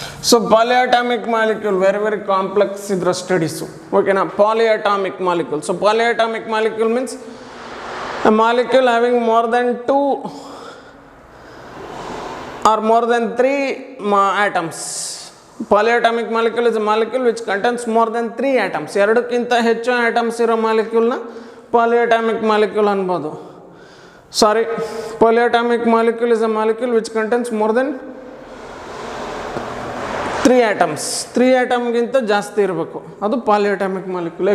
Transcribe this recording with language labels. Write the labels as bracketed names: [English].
[Kannada] So ಪಾಲಿಅಟಾಮಿಕ್ molecule very complex ಇದರ studies. ಓಕೆನಾ, ಪಾಲಿಅಟಾಮಿಕ್ molecule. [English] So polyatomic molecule means a molecule having more than 2 or more than 3 atoms. Polyatomic molecule is a molecule which contains more than 3 atoms. [Kannada] ಎರಡಕ್ಕಿಂತ ಹೆಚ್ಚು atoms ಇರೋ ಮಾಲಿಕ್ಯೂಲ್ನ ಪಾಲಿಅಟಾಮಿಕ್ molecule ಅನ್ಬೋದು. [English] Sorry, polyatomic molecule is a molecule which contains more than 3 atoms. [Kannada] 3 ಆಟಮ್ಗಿಂತ ಜಾಸ್ತಿ ಇರಬೇಕು, ಅದು ಪಾಲಿಅಟಾಮಿಕ್ molecule.